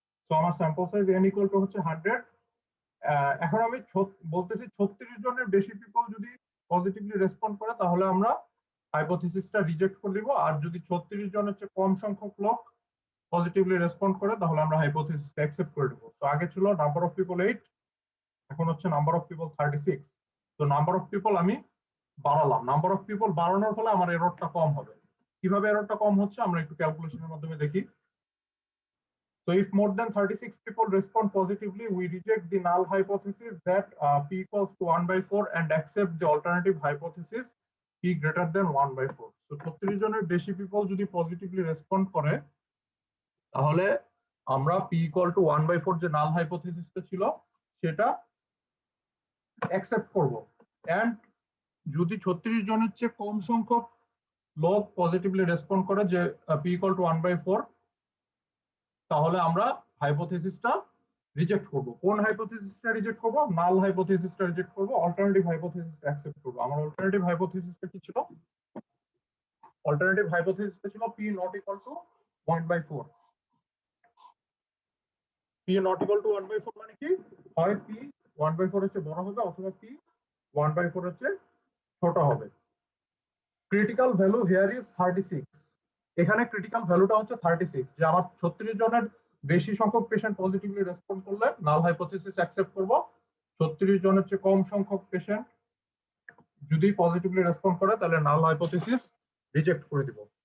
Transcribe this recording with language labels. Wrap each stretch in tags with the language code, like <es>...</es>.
<bn>তো আমার sample size n equal to হচ্ছে 100। এখন আমি বলতেছি 36 জনের বেশি পিপল যদি পজিটিভলি রেসপন্ড করে তাহলে আমরা হাইপোথিসিসটা রিজেক্ট করে দিব, আর যদি 36 জনের চেয়ে কম সংখ্যক লোক পজিটিভলি রেসপন্ড করে তাহলে আমরা হাইপোথিসিসটা অ্যাকসেপ্ট করে দেব। তো আগে ছিল নাম্বার অফ পিপল 8, এখন হচ্ছে নাম্বার অফ পিপল 36। তো নাম্বার অফ পিপল আমি বাড়ালাম, নাম্বার অফ পিপল বাড়ানোর ফলে আমার এররটা কম হবে। কিভাবে এররটা কম হচ্ছে আমরা একটু ক্যালকুলেশনের মাধ্যমে দেখি।</bn> <en>So if more than 36 people respond positively, we reject the null hypothesis that p equals to 1/4 and accept the alternative hypothesis p greater than 1/4.</en> <bn>So 36 জনের বেশি পিপল যদি পজিটিভলি রেসপন্ড করে তাহলে আমরা p equal to 1/4 যে নাল হাইপোথিসিসটা ছিল সেটা accept করব, এন্ড যদি 36 জনের চেয়ে কম সংখ্যক লোক পজিটিভলি রেসপন্ড করে যে p equal to 1/4 তাহলে আমরা হাইপোথিসিসটা রিজেক্ট করব। কোন হাইপোথিসিসটা রিজেক্ট করব? নাল হাইপোথিসিসটা রিজেক্ট করব, অল্টারনেটিভ হাইপোথিসিসটা অ্যাকসেপ্ট করব। আমার অল্টারনেটিভ হাইপোথিসিসটা কি ছিল? অল্টারনেটিভ হাইপোথিসিসটা ছিল p not equal to 1/4। p not equal to 1/4 মানে কি? হয় p 1/4 হচ্ছে বড় হবে অথবা p 1/4 হচ্ছে ছোট হবে।</bn> <en>Critical value here is 36।</en> <bn>এখানে ক্রিটিক্যাল ভ্যালুটা হচ্ছে 36, যে আমার 36 জনের বেশি সংখ্যক পেশেন্ট পজিটিভলি রেসপন্ড করলে নাল হাইপোথিসিস অ্যাকসেপ্ট করব, 36 জনের চেয়ে কম সংখ্যক পেশেন্ট যদি পজিটিভলি রেসপন্ড করে তাহলে নাল হাইপোথিসিস রিজেক্ট করে দিব।</bn>